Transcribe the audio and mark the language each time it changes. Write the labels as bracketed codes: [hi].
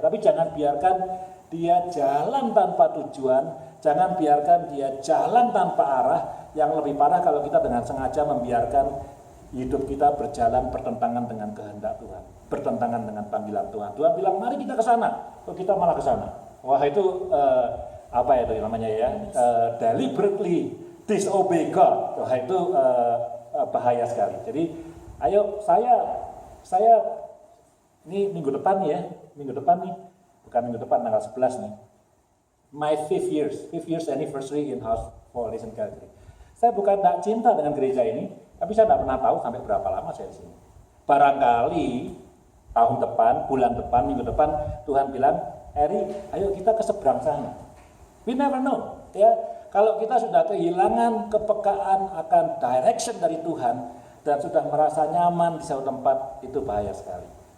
[id] Tapi jangan biarkan dia jalan tanpa tujuan, jangan biarkan dia jalan tanpa arah. Yang lebih parah kalau kita dengan sengaja membiarkan hidup kita berjalan bertentangan dengan kehendak Tuhan, bertentangan dengan panggilan Tuhan. Tuhan bilang mari kita ke sana, kok kita malah ke sana. Wah itu apa itu namanya ya? [en] Deliberately disobey God. [id] Wah itu bahaya sekali. Jadi ayo saya ini minggu depan nih, bukan minggu depan, tanggal 11 nih. [en] My 5th years anniversary in House for Listen Calvary. [id] Saya bukan tidak cinta dengan gereja ini, tapi saya tidak pernah tahu sampai berapa lama saya di sini. Barangkali tahun depan, bulan depan, minggu depan, Tuhan bilang, Eri, ayo kita ke seberang sana. We never know, ya. Kalau kita sudah kehilangan kepekaan akan direction dari Tuhan dan sudah merasa nyaman di satu tempat, itu bahaya sekali.